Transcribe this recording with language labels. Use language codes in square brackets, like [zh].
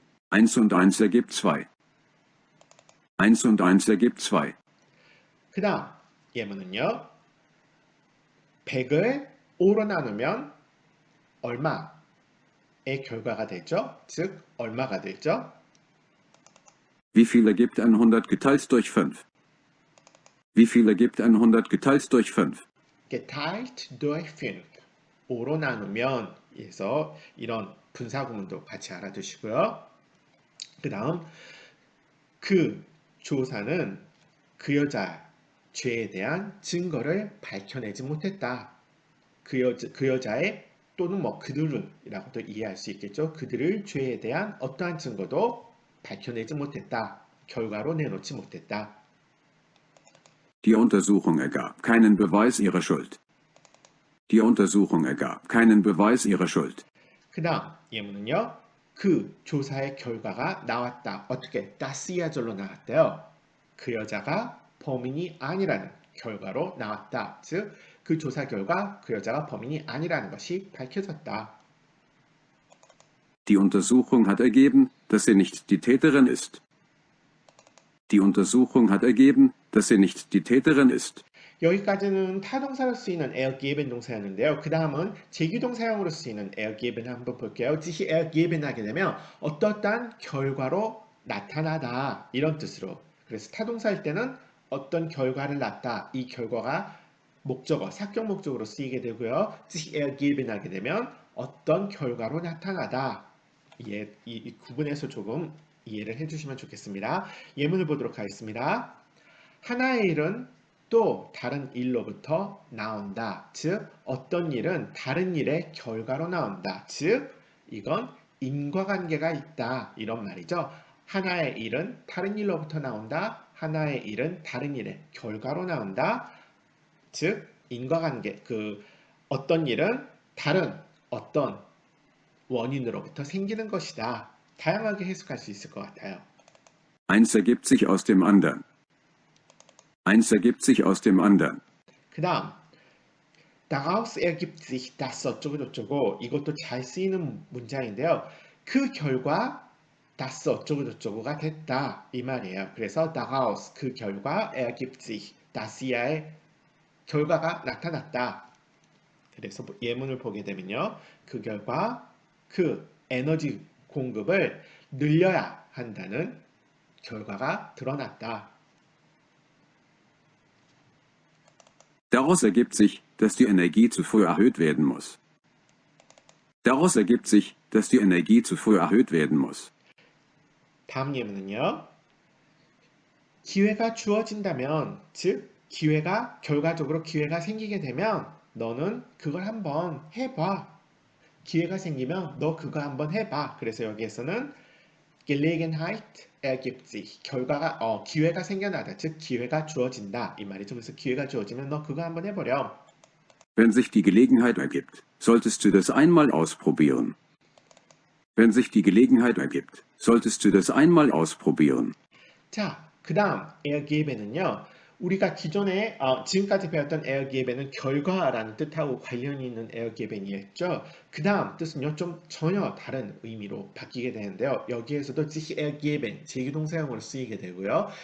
[de] 1 und 1 ergibt 2. 1 und 1 ergibt 2. [ko] 그 다음 예문은요. 100을 5로 나누면 얼마의 결과가 되죠? 즉 얼마가 되죠? [de] Wie viel ergibt 100 geteilt durch 5? Wie viel ergibt 100 geteilt durch 5? geteilt durch 5 [ko] 5로 나누면 에서 이런 분사구문도 같이 알아두시고요. 그 다음 그 조사는 그 여자 죄에 대한 증거를 밝혀내지 못했다. 그 여자의 또는 뭐 그들은이라고도 이해할 수 있겠죠. 그들을 죄에 대한 어떠한 증거도 밝혀내지 못했다. 결과로 내놓지 못했다. [de] Die Untersuchung ergab keinen Beweis ihrer Schuld. Die Untersuchung ergab keinen Beweis ihrer Schuld. [ko] 그 다음 예문은요. 그 조사의 결과가 나왔다. 어떻게? 다시아절로 나왔대요. 그 여자가 범인이 아니라는 결과로 나왔다. 즉, 그 조사 결과 그 여자가 범인이 아니라는 것이 밝혀졌다. [de] Die Untersuchung hat ergeben, dass sie nicht die Täterin ist. Die Untersuchung hat ergeben, dass sie nicht die Täterin ist. [ko] 여기까지는 타동사로 쓰이는 ergeben 동사였는데요. 그 다음은 제기동사형으로 쓰이는 ergeben 한번 볼게요. sich ergeben 하게 되면 어떠한 결과로 나타나다 이런 뜻으로. 그래서 타동사일 때는 어떤 결과를 낳다. 이 결과가 목적어, 사격 목적으로 쓰이게 되고요. sich ergeben 하게 되면 어떤 결과로 나타나다. 이 구분해서 조금 이해를 해주시면 좋겠습니다. 예문을 보도록 하겠습니다. 하나의 일은 또 다른 일로부터 나온다. 즉, 어떤 일은 다른 일의 결과로 나온다. 즉, 이건 인과관계가 있다. 이런 말이죠. 하나의 일은 다른 일로부터 나온다. 하나의 일은 다른 일의 결과로 나온다. 즉, 인과관계, 어떤 일은 다른 어떤 원인으로부터 생기는 것이다. 다양하게 해석할 수 있을 것 같아요. [de] Eins ergibt sich aus dem anderen. Eins ergibt sich aus dem anderen. [ko] 그 다음 [de] daraus ergibt sich das [ko] 어쩌고 저쩌고 이것도 잘 쓰이는 문장인데요. 그 결과 das 어쩌고 저쩌고가 됐다 이 말이에요. 그래서 daraus 그 결과 [de] ergibt sich das [ko] 이야의 결과가 나타났다. 그래서 예문을 보게 되면요. 그 결과 그 에너지 공급을 늘려야 한다는 결과가 드러났다. [de] Daraus ergibt sich, dass die Energie zu früh erhöht werden muss. Daraus ergibt sich, dass die Energie zu früh erhöht werden muss. [ko] 다음 예문은요. 기회가 주어진다면, 즉 결과적으로 기회가 생기게 되면 너는 그걸 한번 해봐. 기회가 생기면 너 그거 한번 해봐. 그래서 여기에서는 [de] Gelegenheit ergibt sich. [ko] 기회가 생겨나다. 즉 기회가 주어진다. 이 말이죠. 그래서 기회가 주어지면 너 그거 한번 해보렴. [de] Wenn sich die Gelegenheit ergibt, solltest du das einmal ausprobieren. Wenn sich die Gelegenheit ergibt, solltest du das einmal ausprobieren. [ko] 자, 그 다음 ergeben은요. 우리가 기존에 지금까지 배웠던 ergeben은 결과라는 뜻하고 관련이 있는 ergeben이었죠. 그 다음 뜻은요. 좀 전혀 다른 의미로 바뀌게 되는데요. 여기에서도 sich ergeben, 제기동사형으로 쓰이게 되고요.